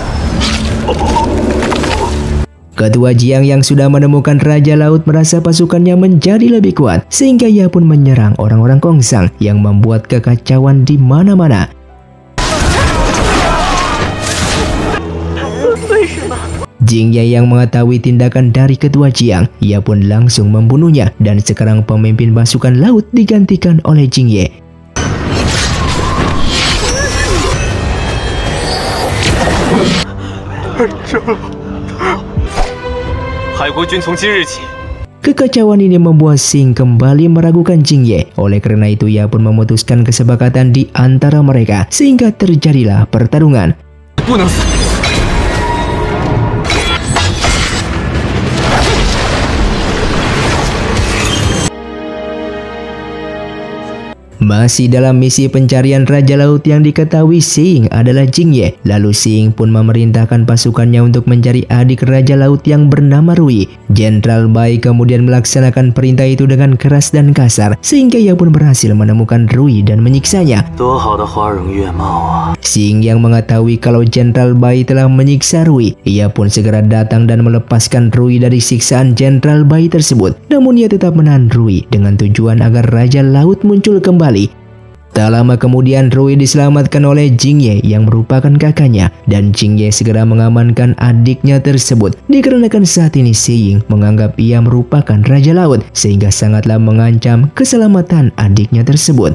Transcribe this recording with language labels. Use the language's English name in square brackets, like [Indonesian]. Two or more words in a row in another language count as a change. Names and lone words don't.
[Indonesian] Ketua Jiang yang sudah menemukan Raja Laut merasa pasukannya menjadi lebih kuat sehingga ia pun menyerang orang-orang Kongsang yang membuat kekacauan di mana-mana. Jingye yang mengetahui tindakan dari Ketua Jiang, ia pun langsung membunuhnya dan sekarang pemimpin pasukan laut digantikan oleh Jingye. [Chinese] 海国军从今日起， [Indonesian] Kekacauan ini membuat Xing kembali meragukan Jingye. Oleh karena itu ia pun memutuskan kesepakatan di antara mereka sehingga terjadilah pertarungan. [Chinese] 不能死。 [Indonesian] Masih dalam misi pencarian Raja Laut yang diketahui Xing adalah Jingye. Lalu Xing pun memerintahkan pasukannya untuk mencari adik Raja Laut yang bernama Rui. Jenderal Bai kemudian melaksanakan perintah itu dengan keras dan kasar sehingga ia pun berhasil menemukan Rui dan menyiksanya. [Chinese] 多好的花容月貌啊！ [Indonesian] Xing yang mengetahui kalau Jenderal Bai telah menyiksa Rui, ia pun segera datang dan melepaskan Rui dari siksaan Jenderal Bai tersebut. Namun ia tetap menahan Rui dengan tujuan agar Raja Laut muncul kembali. Tak lama kemudian Rui diselamatkan oleh Jingye yang merupakan kakaknya dan Jingye segera mengamankan adiknya tersebut dikarenakan saat ini Xing menganggap ia merupakan Raja Laut sehingga sangatlah mengancam keselamatan adiknya tersebut.